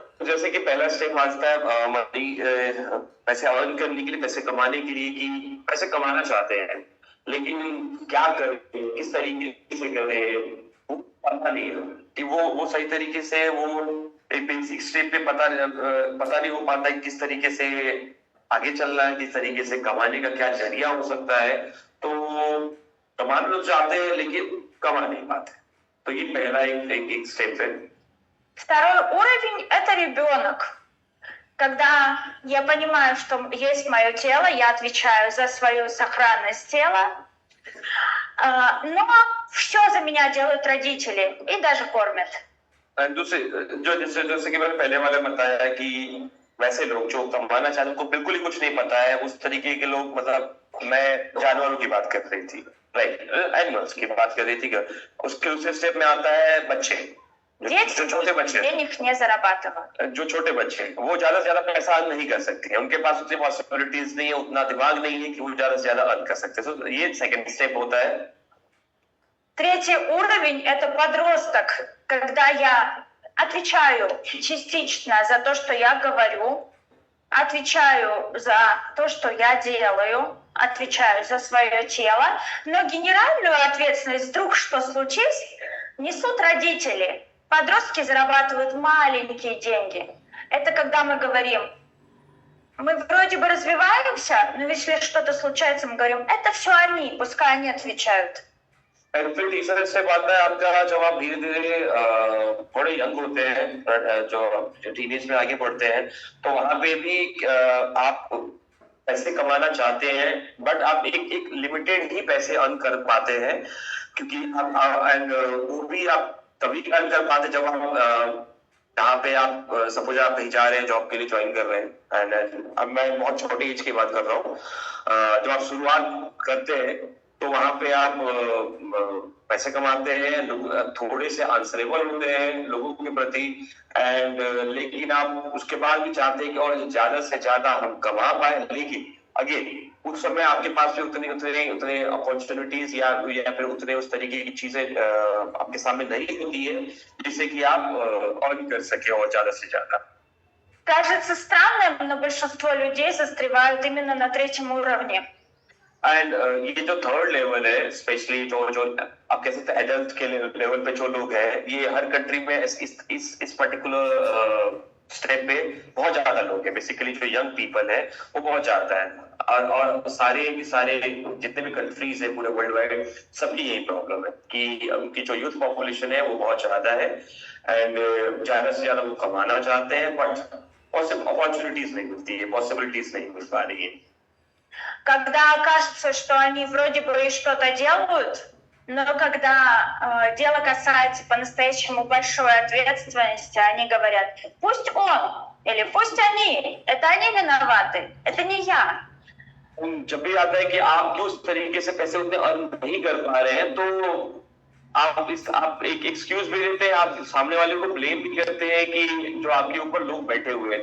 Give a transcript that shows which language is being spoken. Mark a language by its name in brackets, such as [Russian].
[Hindi] जैसे कि पहला स्टेप आता है मनी, पैसे अर्न करने के लिए, पैसे कमाने के लिए, कि पैसे कमाना चाहते हैं, लेकिन क्या करें, किस तरीके से करें, वो पता नहीं है कि वो सही तरीके से वो एक बेसिक स्टेप पे पता नहीं हो पाता है किस तरीके से आगे चलना है, किस तरीके से कमाने का क्या जरिया हो सकता है। तो कमाना तो चाहते हैं लेकिन कमा नहीं पाते। तो ये पहला एक स्टेप है। [Russian] Второй уровень – это ребенок. Когда я понимаю, что есть мое тело, я отвечаю за свою сохранность тела, но все за меня делают родители и даже кормят. [Hindi] जैसे कि मैंने पहले वाले बताया कि वैसे लोग जो कमाना चाहते हैं, उनको बिल्कुल ही कुछ नहीं पता है, उस तरीके के लोग, मतलब मैं जानवरों की बात कर रही थी, राइट, एनिमल्स की बात कर रही थी। उसके दूसरे स्टेप में आता है बच्चे, जो छोटे बच्चे, [Russian] денег не зарабатывают. [Hindi] जो छोटे बच्चे, वो ज्यादा से ज्यादा पैसा अर्न नहीं कर सकते हैं, उनके पास उतनी पॉसिबिलिटीज नहीं है, उतना दिमाग नहीं है कि वो ज्यादा से ज्यादा अर्न कर सकते हैं। तो ये सेकंड स्टेप होता है। [Russian] Третий уровень – это подросток, когда я отвечаю частично за то, что я говорю, отвечаю за то, что я делаю, отвечаю за свое тело, но генеральную ответственность, вдруг что случилось, несут родители. Подростки зарабатывают маленькие деньги. Это когда мы говорим, мы вроде бы развиваемся, но если что-то случается, мы говорим, это все они, пускай они отвечают. [Hindi] फिर तीसरा स्टेप आता है आपका, जब आप धीरे धीरे थोड़े यंग होते हैं, जो टीनेज में आगे बढ़ते हैं, तो वहां पे भी आप पैसे कमाना चाहते हैं, बट आप एक लिमिटेड ही पैसे अर्न कर पाते हैं, क्योंकि एंड वो भी आप तभी अर्न कर पाते जब आप जहाँ पे आप सपोज आप कहीं जा रहे हैं, जॉब के लिए ज्वाइन कर रहे हैं। एंड अब मैं बहुत छोटी एज की बात कर रहा हूँ, जब आप शुरुआत करते हैं तो वहां पे आप पैसे कमाते हैं, थोड़े से आंसरेबल होते हैं लोगों के प्रति, एंड लेकिन आप उसके बाद भी चाहते हैं कि और ज्यादा से ज्यादा हम कमा पाए, लेकिन अगेन उस समय आपके पास भी उतने अपॉर्चुनिटीज या फिर उतने उस तरीके की चीजें आपके सामने नहीं होती है जिससे कि आप अर्न कर सके और ज्यादा से ज्यादा। [Russian] Кажется странным, но большинство людей застревают именно на третьем уровне. [Hindi] एंड ये जो थर्ड लेवल है, स्पेशली जो आप कह सकते हैं एडल्ट के लेवल पे जो लोग हैं, ये हर कंट्री में इस पर्टिकुलर स्टेप पे बहुत ज्यादा लोग हैं, बेसिकली जो यंग पीपल है वो बहुत ज्यादा है, और सारे के सारे जितने भी कंट्रीज है पूरे वर्ल्ड वाइड सबकी यही प्रॉब्लम है कि उनकी जो यूथ पॉपुलेशन है वो बहुत ज्यादा है, एंड ज्यादा से ज्यादा वो कमाना चाहते हैं, बट अपॉर्चुनिटीज नहीं मिलती है, पॉसिबिलिटीज नहीं मिल पा रही है. [Russian] Когда окажется, что они вроде бы и что-то делают, но когда дело касается по-настоящему большой ответственности, они говорят, пусть он или пусть они, это они виноваты, это не я. [Hindi] जब भी आता है कि आप क्यों उस तरीके से पैसे उतने अर्न नहीं कर पा रहे हैं, तो आप एक एक्सक्यूज भी देते हैं, आप सामने वाले को ब्लेम भी करते हैं कि जो आपके ऊपर लोग बैठे हुए हैं.